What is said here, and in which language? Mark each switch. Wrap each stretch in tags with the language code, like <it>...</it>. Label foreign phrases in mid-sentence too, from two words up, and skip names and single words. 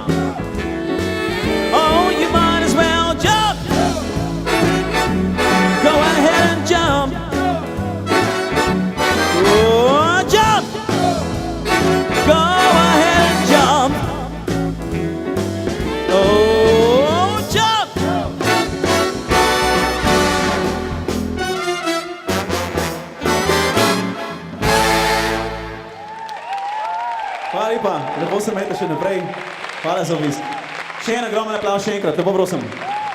<en>Oh, you might as well jump. Go ahead and jump. Oh, jump. Go ahead and jump. Oh, jump.</en> <sl>Hvala lepa, lepo se imejte še naprej. Hvala za obisk. Še en ogromen aplavz še enkrat, lepo prosim.</sl>